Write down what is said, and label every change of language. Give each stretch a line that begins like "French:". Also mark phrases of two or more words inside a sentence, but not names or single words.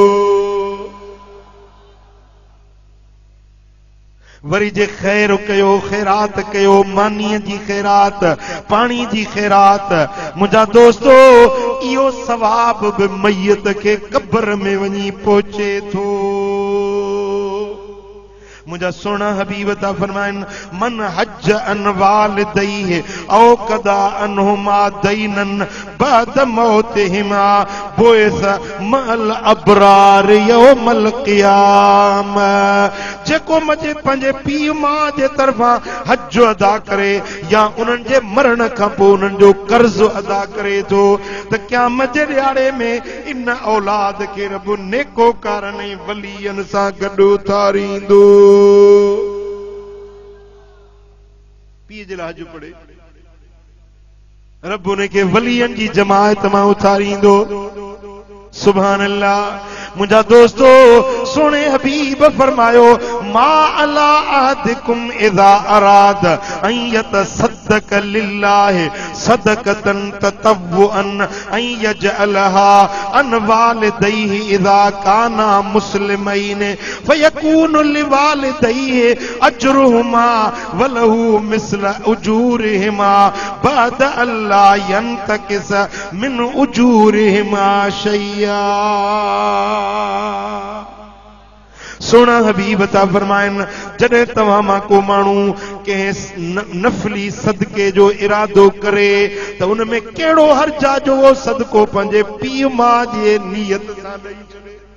Sindhi: वरी जे खैर कयो खैरात कयो मानीअ जी खैरात पाणी जी खैरात मुंहिंजा दोस्तो इहो सवाब बि मैयत खे क़ब्र में वञी पहुचे थो। मुझा सोना हबीब ता फरमाइन
Arabic: من حج عن والديه أو قضى عنهما دينا بعد موتهما بعث مع الأبرار يوم القيامة.
Sindhi: जेको मुझे पंहिंजे पीउ मां जे तरफां हज अदा करे या उन्हनि जे मरण खां पोइ उन्हनि जो कर्ज अदा करे थो त क़यामत जे ॾियारे में इन औलाद खे रब नेकोकारनि ऐं वलीअनि सां गॾु उथारींदो। पीउ जे लाइ हज पढ़े रब उन खे वलीअनि जी जमायत मां उथारींदो।
Arabic: سبحان الله.
Sindhi: मुझा दोस्तो सोने हबीब फरमायो
Arabic: ما على أحدكم إذا أراد أن يتصدق لله صدقة تطوعا أن يجعلها عن والديه إذا كانا مسلمين فيكون لوالديه أجرهما وله مثل أجورهما بعد ألا ينتقص من أجورهما شيئا.
Sindhi: सोना हबीब ता फरमाइन जॾहिं तव्हां मां को माण्हू कंहिं नफली सदके जो इरादो करे त उन में कहिड़ो हर्ज आहे जो उहो सदको पंहिंजे पीउ माउ जे नियत सां ॾेई छॾे।